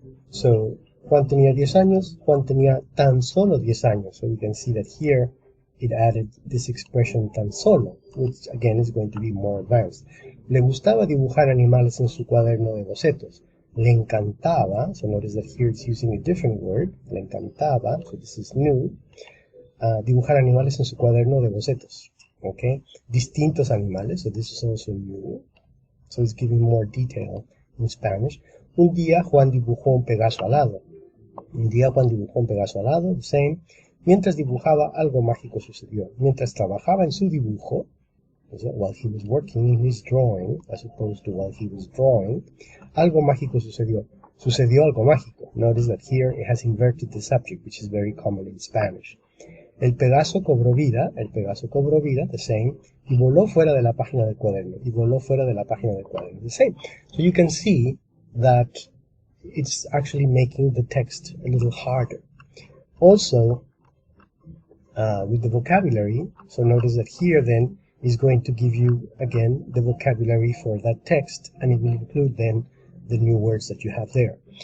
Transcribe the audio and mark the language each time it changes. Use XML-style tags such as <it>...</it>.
<es>So Juan tenía 10 años, Juan tenía tan solo 10 años.</es> <en>So we can see that here it added this expression tan solo, which again is going to be more advanced.</en> <es>Le gustaba dibujar animales en su cuaderno de bocetos. Le encantaba,</es> <en>so notice that here it's using a different word,</en> <es>le encantaba,</es> <en>so this is new,</en> <es>dibujar animales en su cuaderno de bocetos.</es> <en>Okay,</en> <es>distintos animales,</es> <en>so this is also new. So it's giving more detail in Spanish.</en> <es>Un día Juan dibujó un Pegaso alado. Un día Juan dibujó un Pegaso alado,</es> <en>the same.</en> <es>Mientras dibujaba, algo mágico sucedió. Mientras trabajaba en su dibujo,</es> <en>while he was working in his drawing, as opposed to while he was drawing,</en> <es>algo mágico sucedió. Sucedió algo mágico.</es> <en>Notice that here it has inverted the subject, which is very common in Spanish.</en> <es>El Pegaso cobró vida,</es> <en>the same,</en> <es>y voló fuera de la página del cuaderno,</es> <en>the same. So you can see that it's actually making the text a little harder. Also, with the vocabulary, so notice that here then is going to give you again the vocabulary for that text, and it will include then the new words that you have there.</en>